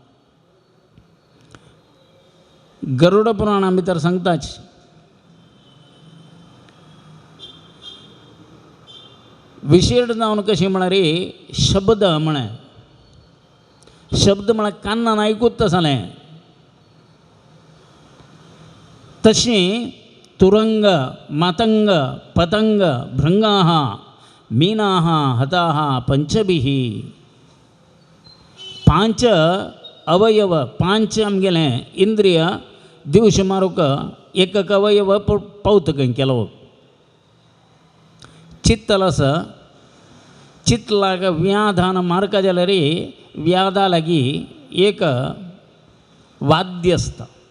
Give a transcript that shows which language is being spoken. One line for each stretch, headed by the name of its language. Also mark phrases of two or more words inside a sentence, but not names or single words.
Konkani: गरुड पुराणा भितर सांगताच विशेष जावन कशी म्हळ्यार शब्द म्हळ्यार शब्द म्हळ्यार कान्नान आयकूच तसलें.
Sanskrit: तशी तुरंग मातंग पतंग भृंगाः मीनाः हताः पंचभिः.
Konkani: पांच अवयव, पांच आमगेले इंद्रिय दिवश मारूक एक अवयव पावत खंय केलो. चित्तल आसा, चित्त लाग व्याधान मारका जाल्यार व्याधा लागीं एक वाद्य आसता.